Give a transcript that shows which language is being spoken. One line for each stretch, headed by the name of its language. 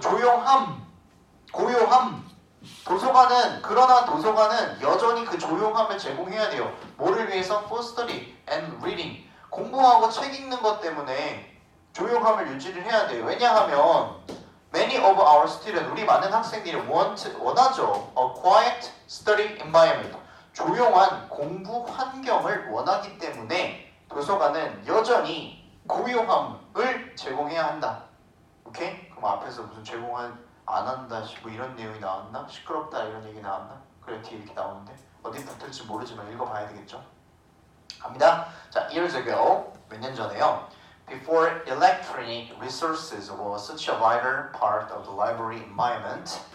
Korean: 조용함 고요함. 그러나 도서관은 여전히 그 조용함을 제공해야 돼요. 뭐를 위해서?
English: For study and reading.
Korean: 공부하고 책 읽는 것 때문에 조용함을 유지를 해야 돼요. 왜냐하면
English: many of our students,
Korean: 우리 많은 학생들이 원하죠.
English: A quiet study environment.
Korean: 조용한 공부 환경을 원하기 때문에 도서관은 여전히 고요함을 제공해야 한다. 오케이? 그럼 앞에서 무슨 안 한다 뭐 이런 내용이 나왔나? 시끄럽다 이런 얘기 나왔나? 그래 뒤에 이렇게 나오는데 어디 붙을지 모르지만 읽어봐야 되겠죠? 갑니다. 자,
English: years ago
Korean: 몇 년 전에요.
English: Before electronic resources were such a vital part of the library environment.